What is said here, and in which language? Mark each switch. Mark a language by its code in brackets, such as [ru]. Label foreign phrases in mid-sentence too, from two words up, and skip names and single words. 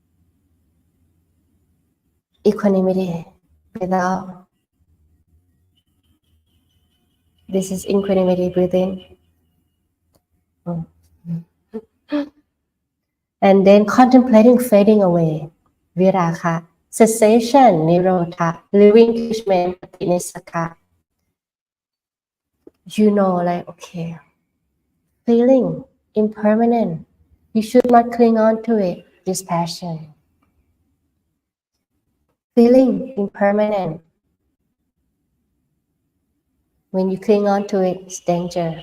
[en] Equanimity, breathe out. This is equanimity, breathing. And then contemplating fading away, viraka, cessation, nirodha, relinquishment, patinissaka. You know, like, okay, feeling impermanent. You should not cling on to it, dispassion. Feeling impermanent. When you cling on to it, it's danger.